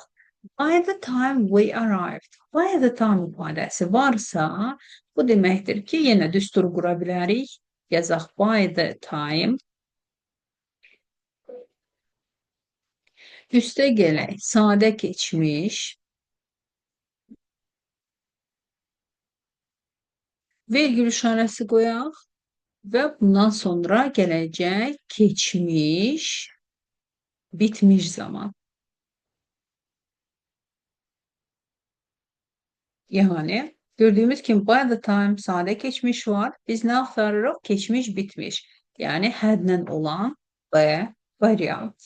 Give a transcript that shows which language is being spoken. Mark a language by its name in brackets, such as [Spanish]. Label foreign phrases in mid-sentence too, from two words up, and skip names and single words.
[English] By the time we arrived. By the time [Azerbaijani] ifadəsi varsa, bu deməkdir ki, yenə düstur qura bilərik. [English] Yazaq by the time. [Azerbaijani] Üste gələk. Sadə keçmiş. Vergül işarəsi qoyaq və bundan sonra gələcək keçmiş, bitmiş zaman. Yəni gördüyümüz kimi [English] by the time [Azerbaijani] sadə keçmiş var. Biz nə axtarırıq? Keçmiş, bitmiş. Yəni hədlə olan B variant.